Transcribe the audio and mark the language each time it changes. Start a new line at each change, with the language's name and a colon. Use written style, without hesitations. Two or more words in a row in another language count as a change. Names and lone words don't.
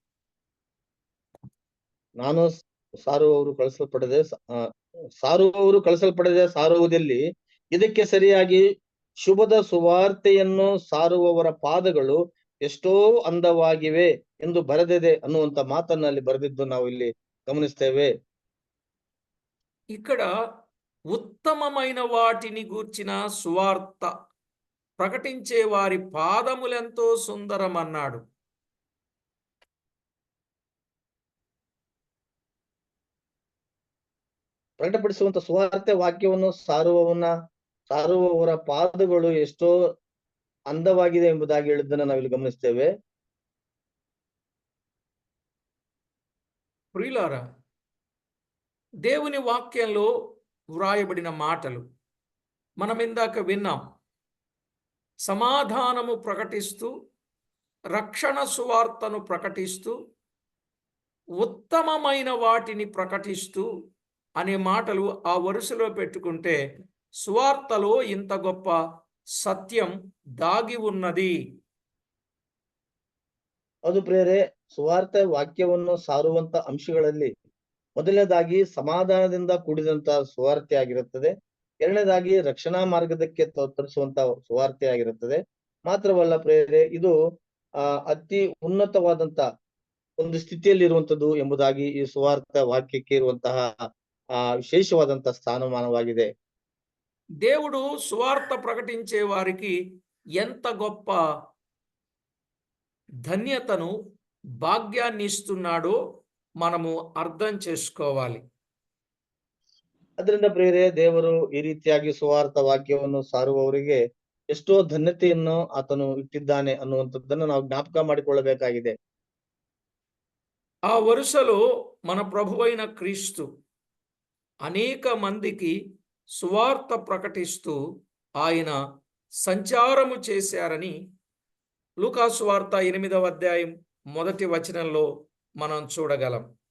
Kannada: ನಾನು ಸಾರುವವರು ಕಳಿಸಲ್ಪಡದೆ ಸಾರುವುದಲ್ಲಿ ಇದಕ್ಕೆ ಸರಿಯಾಗಿ ಶುಭದ ಸುವಾರ್ತೆಯನ್ನು ಸಾರುವವರ ಪಾದಗಳು ಎಷ್ಟೋ ಅಂದವಾಗಿವೆ ಎಂದು ಬರೆದಿದೆ ಅನ್ನುವಂತ ಮಾತನ್ನ ಅಲ್ಲಿ ಬರೆದಿದ್ದು ನಾವು ಇಲ್ಲಿ ಗಮನಿಸ್ತೇವೆ.
Telugu: ఇక్కడ ఉత్తమమైన వాటిని గూర్చిన సువార్త ప్రకటించే వారి పాదములెంతో సుందరమన్నాడు.
Kannada: ಪ್ರಕಟಪಡಿಸುವಂತ ಸುವಾರ್ತೆ ವಾಕ್ಯವನ್ನು ಸಾರುವವರ ಪಾದಗಳು ಎಷ್ಟೋ అందವಾಗಿದೆ ಎಂಬುದಾಗಿ ಹೇಳಿದ್ದನ್ನು ನಾವಿಲ್ಲಿ ಗಮನಿಸ್ತೇವೆ.
Telugu: ప్రియులారా, దేవుని వాక్యంలో వ్రాయబడిన మాటలు మనం ఇందాక విన్నాం. సమాధానము ప్రకటిస్తూ, రక్షణ సువార్తను ప్రకటిస్తూ, ఉత్తమమైన వాటిని ప్రకటిస్తూ అనే మాటలు ఆ వరుసలో పెట్టుకుంటే సువార్తలో ఇంత గొప్ప సత్యం దాగి ఉన్నది.
Kannada: ಅದು ಪ್ರಿಯರೇ, ಸುವಾರ್ತೆ ವಾಕ್ಯವನ್ನು ಸಾರುವಂತ ಅಂಶಗಳಲ್ಲಿ ಮೊದಲನೇದಾಗಿ ಸಮಾಧಾನದಿಂದ ಕೂಡಿದಂತ ಸುವಾರ್ತೆ ಆಗಿರುತ್ತದೆ. ಎರಡನೇದಾಗಿ ರಕ್ಷಣಾ ಮಾರ್ಗದಕ್ಕೆ ತರಿಸುವಂತ ಸುವಾರ್ತೆ ಆಗಿರುತ್ತದೆ. ಮಾತ್ರವಲ್ಲ ಪ್ರಿಯರೇ, ಇದು ಅತಿ ಉನ್ನತವಾದಂತ ಒಂದು ಸ್ಥಿತಿಯಲ್ಲಿ ಇರುವಂತದ್ದು ಎಂಬುದಾಗಿ ಈ ಸುವಾರ್ತೆ ವಾಕ್ಯಕ್ಕೆ ಇರುವಂತಹ ವಿಶೇಷವಾದಂತಹ ಸ್ಥಾನಮಾನವಾಗಿದೆ.
Telugu: దేవుడు సువార్త ప్రకటించే వారికి ఎంత గొప్ప ధన్యతను భాగ్యాన్ని ఇస్తున్నాడో మనము అర్థం చేసుకోవాలి.
Kannada: ಅದರಿಂದ ಪ್ರಿಯರೇ, ದೇವರು ಈ ರೀತಿಯಾಗಿ ಸುವಾರ್ಥ ವಾಕ್ಯವನ್ನು ಸಾರುವವರಿಗೆ ಎಷ್ಟೋ ಧನ್ಯತೆಯನ್ನು ಆತನು ಇಟ್ಟಿದ್ದಾನೆ ಅನ್ನುವಂಥದ್ದನ್ನು ನಾವು ಜ್ಞಾಪಕ ಮಾಡಿಕೊಳ್ಳಬೇಕಾಗಿದೆ.
Telugu: ఆ వరుసలో మన ప్రభువైన క్రీస్తు అనేక మందికి సువార్త ప్రకటిస్తూ ఆయన సంచారము చేశారని లూకాసు వార్త 8వ అధ్యాయం 1వ వచనంలో మనం చూడగలం.